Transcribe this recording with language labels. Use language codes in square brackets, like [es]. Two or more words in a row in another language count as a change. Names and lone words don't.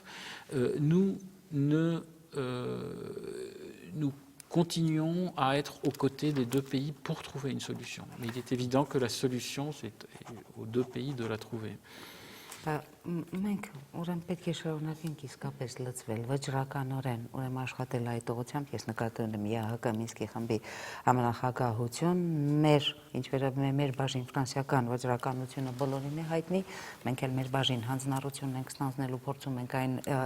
[fr] Nous continuons à être aux côtés des deux pays pour trouver une solution. Mais il est évident que la solution, c'est aux deux pays de la trouver. [hy] Մենք ուրեմն պետք է շարունակենք իսկապես լծվել վճռականորեն, ուրեմն աշխատել այդ ուղղությամբ, ես նկատում եմ ԵԱՀԿ Մինսկի խմբի համանախագահություն, ինչ վերաբերում է մեր բաժին ֆրանսիական վճռականությունը բոլորին է հայտնի, մենք էլ մեր բաժին հանձնառությունն ենք ստանձնելու, փորձում ենք այն